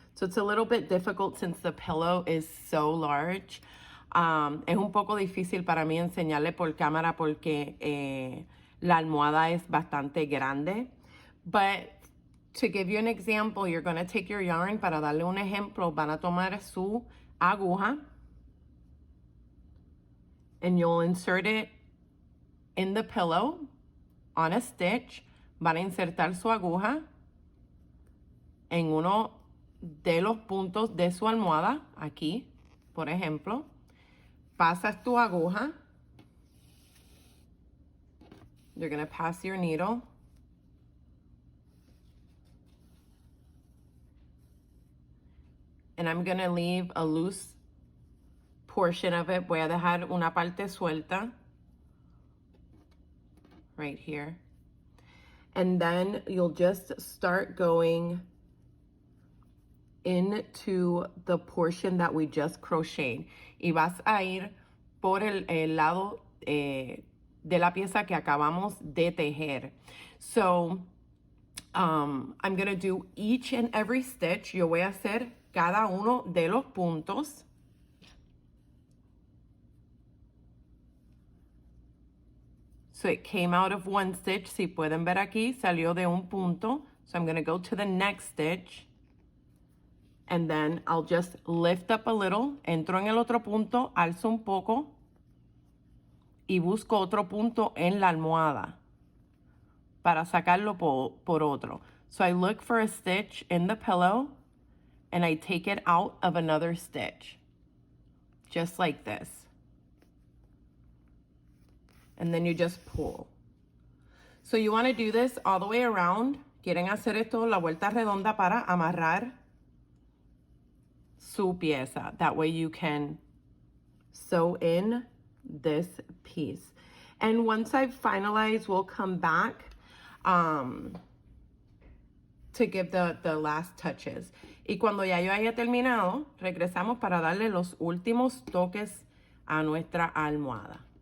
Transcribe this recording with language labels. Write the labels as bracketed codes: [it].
[en] So it's a little bit difficult since the pillow is so large. [es] Es un poco difícil para mí enseñarle por cámara porque la almohada es bastante grande. [en] But to give you an example, you're going to take your yarn, [es] para darle un ejemplo, van a tomar su aguja [en] and you'll insert it in the pillow on a stitch. [es] Van a insertar su aguja en uno de los puntos de su almohada, aquí, por ejemplo. Pasas tu aguja. [en] You're going to pass your needle. And I'm going to leave a loose portion of it. [es] Voy a dejar una parte suelta. [en] Right here. And then you'll just start going into the portion that we just crocheted. [es] Y vas a ir por el lado de la pieza que acabamos de tejer. [en] So, I'm going to do each and every stitch. [es] Yo voy a hacer cada uno de los puntos. [en] So it came out of one stitch. [es] Si pueden ver aquí, salió de un punto. [en] So I'm going to go to the next stitch. And then I'll just lift up a little. [es] Entro en el otro punto, alzo un poco. Y busco otro punto en la almohada para sacarlo por otro. [en] So I look for a stitch in the pillow. And I take it out of another stitch. Just like this. And then you just pull. So you want to do this all the way around. [es] Quieren hacer esto la vuelta redonda para amarrar su pieza. [en] That way you can sew in this piece. And once I've finalized, we'll come back to to give the last touches. [es] Y cuando ya yo haya terminado, regresamos para darle los últimos toques a nuestra almohada.